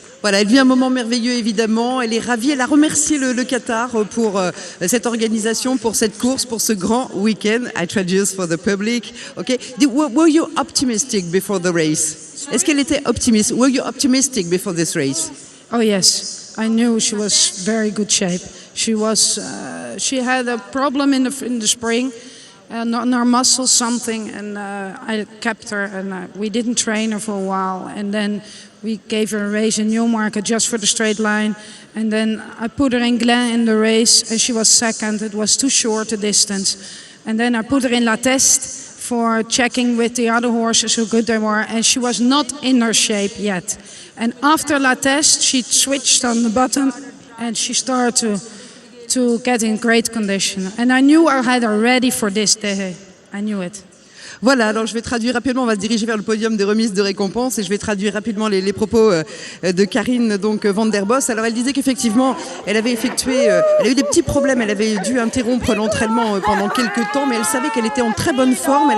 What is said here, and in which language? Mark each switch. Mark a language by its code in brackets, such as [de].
[fr] Voilà, elle vit un moment merveilleux évidemment, elle est ravie, elle a remercié le Qatar pour cette organisation, pour cette course, pour ce grand week-end. [en] I traduce for the public. Okay. Were you optimistic before the race? [fr] Est-ce qu'elle était optimiste? [en] Were you optimistic before this race? Oh yes, I knew she was very good shape. She was. She had a problem in the spring. On her muscles something, and I kept her, and we didn't train her for a while, and then We gave her a race in Newmarket just for the straight line. And then I put her in Glen in the race and she was second. It was too short a distance. And then I put her in La Teste for checking with the other horses how good they were. And she was not in her shape yet. And after La Teste, she switched on the bottom and she started to get in great condition. And I knew I had her ready for this day. I knew it. [fr] Voilà, alors je vais traduire rapidement, on va se diriger vers le podium des remises de récompenses et je vais traduire rapidement les propos de Karine donc, Van der Bos. Alors elle disait qu'effectivement, elle avait elle a eu des petits problèmes, elle avait dû interrompre l'entraînement pendant quelques temps, mais elle savait qu'elle était en très bonne forme.